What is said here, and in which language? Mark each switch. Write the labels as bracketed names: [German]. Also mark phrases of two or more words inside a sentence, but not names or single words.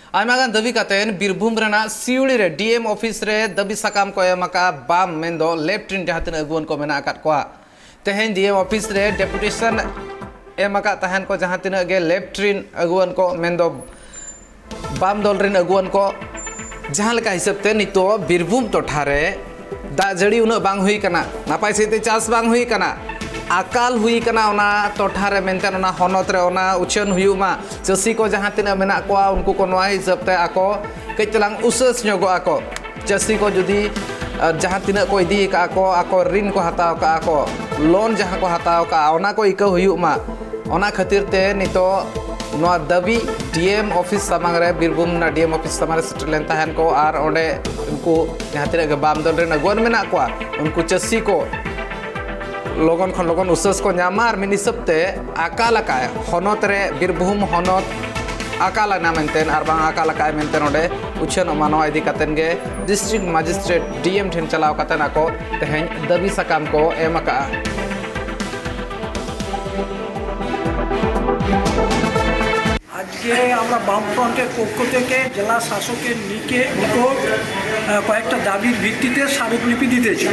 [Santali] आयमागान दाबी कातेन बीरभूम रेना सिउड़ी रे [English] DM office [Santali] रे दाबी साकाम को एमाका बाम मेंदो लेफ्टिन जहातिन अगुवन को मेना आकात कोआ तेहेन [English] DM office [Santali] रे डेपुटेशन एमाका तहन को जहातिन गे लेफ्टिन अगुवन को मेंदो बाम दल रेन अगुवन को जहां लेका हिसाब ते नितो बीरभूम टोठा रे दा जड़ी उना बांग हुई कना नापाय सेते चास बांग हुई कना आकाल हुई कना ओना टोठा रे मेंतेन ओना हनत रे ओना उछन हुयुमा चसी को जहां तिना मेना कोआ उनको को नोआ हिसाब ते आको कइतलांग उसस न्योगो आको चसी को जुदी जहां तिना को इदी का आको ऋण को हताव का आको लोन जहां को हताव का ओना को इका हुयुमा ओना खातिर ते नितो नोआ दबी [English] DM office [Santali] सामांग रे बीरभूम ना [English] DM office [Santali] सामांग रे सेटल लेन ताहन को आर ओंडे उनको जहां तिना के बाम दल रे नगवन मेना कोआ उनको चसी को लोगन खन लोगन उसस को ᱧᱟᱢᱟर मिनि सबते आकालकाय हनत रे बीरभूम हनत आकालना मेंतेन आर बांग आकालकाय मेंतेन ओडे उछन मानवा इदी कातेन गे [English] district magistrate DM [Santali] ठेन चलाव कातेन आको तेहेन दाबी साकाम को एमका [Bangla] আজকে আমরা বামফ্রন্টের পক্ষ থেকে জেলা শাসকের নিকট কয়েকটা দাবির ভিত্তিতে স্মারকলিপি দিতেছি।